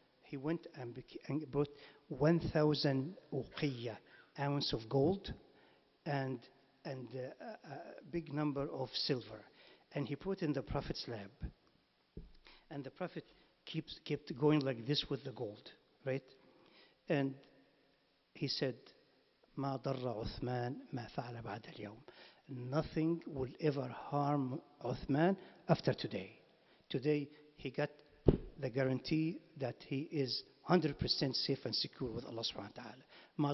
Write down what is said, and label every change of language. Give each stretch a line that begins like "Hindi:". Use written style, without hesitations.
English: He went and brought 1,000 uqiyya, ounce of gold, and a big number of silver. And he put in the Prophet's lap. And the Prophet kept going like this with the gold, right?
Arabic: And he said, ما ضر عثمان ما فعل بعد اليوم.
English: Nothing will ever harm Uthman after today. Today, he got the guarantee that he is 100% safe and secure with Allah subhanahu wa ta'ala.